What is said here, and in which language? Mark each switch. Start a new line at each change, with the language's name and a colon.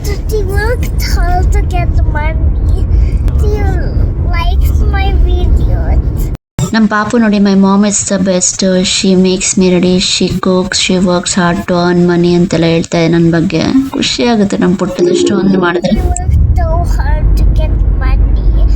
English: She worked hard to get the money. She likes my videos.
Kannada: ನಮ್ಮ ಪಾಪು ನೋಡಿ,
English: my mom is the best, she makes me ready, she cooks, she works hard to earn money
Kannada: ಅಂತೆಲ್ಲ ಹೇಳ್ತಾ ಇದೆ ನನ್ನ ಬಗ್ಗೆ. ಖುಷಿ ಆಗುತ್ತೆ ನಮ್ಮ ಪುಟ್ಟದಷ್ಟು ಒಂದು ಮಾಡಿದ್ರೆ.
English: She worked so hard to get money.